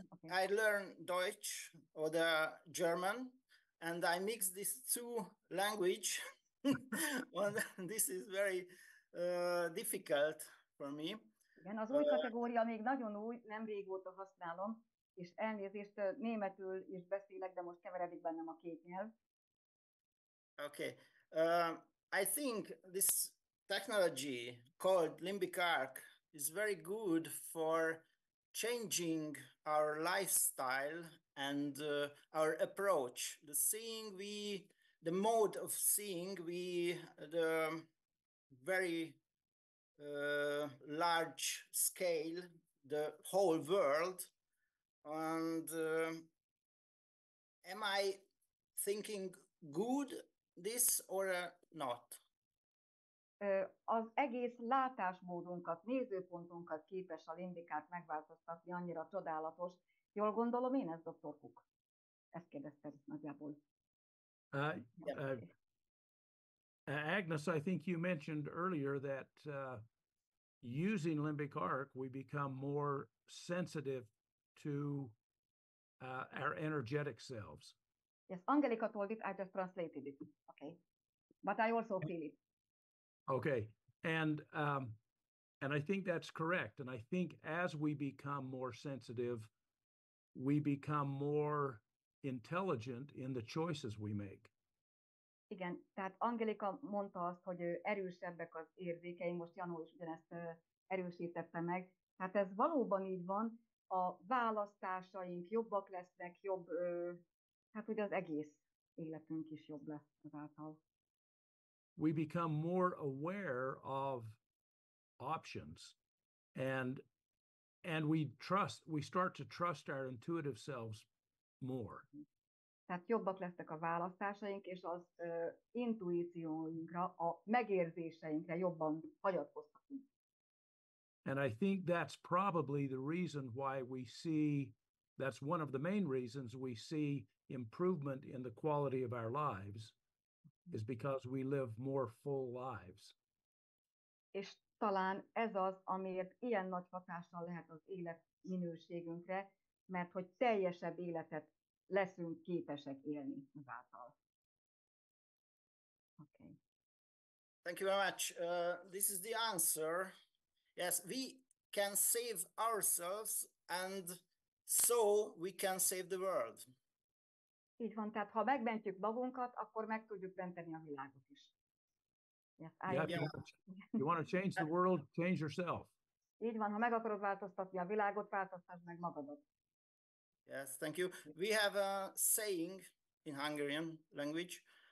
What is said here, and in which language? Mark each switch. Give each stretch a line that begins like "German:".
English: I learn Deutsch or the German, and I mix these two language. This is very difficult for me.
Hungarian: Igen, az új kategória még nagyon új, nem régóta használom, és elnézést, németül is beszélek, de most keveredik bennem a két nyelv.
English: Okay. I think this technology called limbic arc is very good for changing our lifestyle and our approach. The mode of seeing, the very large scale, the whole world. And am I thinking good this or not?
Hungarian: Az egész látásmódunkat, nézőpontunkat képes a limbikát megváltoztatni, annyira csodálatos. Jól gondolom én ezt, Dr. Cook? Ezt kérdezted nagyjából.
English: Agnes, I think you mentioned earlier that using limbic arc, we become more sensitive to our energetic selves. Yes, Angelica told it, I just translated it. Okay. But I also feel it. Okay. And I think that's correct. And I think as we become more sensitive, we become more intelligent in the choices we make.
Hungarian: Igen, tehát Angelika mondta azt, hogy erősebbek az érzékeink, most Janó is ugyanezt erősítette meg. Hát ez valóban így van, a választásaink jobbak lesznek, hát ugye az egész életünk is jobb lesz ezáltal.
English: We become more aware of options, and And we start to trust our intuitive selves more.
Hungarian: Tehát jobbak lesznek a választásaink, és az intuícióinkra, a megérzéseinkre jobban hagyatkozhatunk.
English: And I think that's probably the reason why that's one of the main reasons we see improvement in the quality of our lives, is because we live more full lives.
Hungarian: És talán ez az, amiért ilyen nagy hatással lehet az életminőségünkre, mert hogy teljesebb életet leszünk képesek élni ezáltal.
English: Okay. Thank you very much. This is the answer. Yes, we can save ourselves, and so we can save the world.
Hungarian: Így van, tehát ha megmentjük magunkat, akkor meg tudjuk menteni a világot is.
English: Yes, you want to change the world, change yourself.
Hungarian: Így van, ha meg akarod változtatni a világot, változtasd meg magadat.
English: Yes, thank you. We have a saying in Hungarian language.